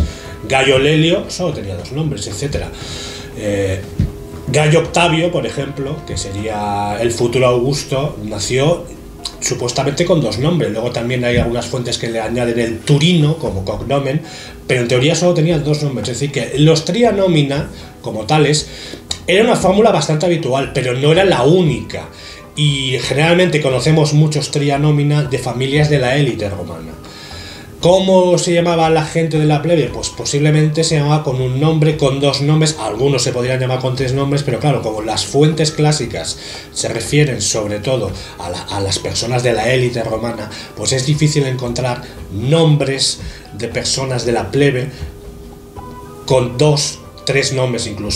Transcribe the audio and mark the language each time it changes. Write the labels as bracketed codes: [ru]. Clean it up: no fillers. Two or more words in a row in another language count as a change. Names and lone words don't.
[es] Gallo Lelio solo tenía 2 nombres, etc. Gallo Octavio, por ejemplo, que sería el futuro Augusto, nació supuestamente con 2 nombres. Luego también hay algunas fuentes que le añaden el Turino como cognomen, pero en teoría solo tenía 2 nombres. Es decir, que los [la] tria nomina, [es] como tales, era una fórmula bastante habitual, pero no era la única. Y generalmente conocemos muchos [la] tria nomina [es] de familias de la élite romana. ¿Cómo se llamaba la gente de la plebe? Pues posiblemente se llamaba con un nombre, con 2 nombres, algunos se podrían llamar con 3 nombres, pero claro, como las fuentes clásicas se refieren sobre todo a las personas de la élite romana, pues es difícil encontrar nombres de personas de la plebe con 2, 3 nombres incluso.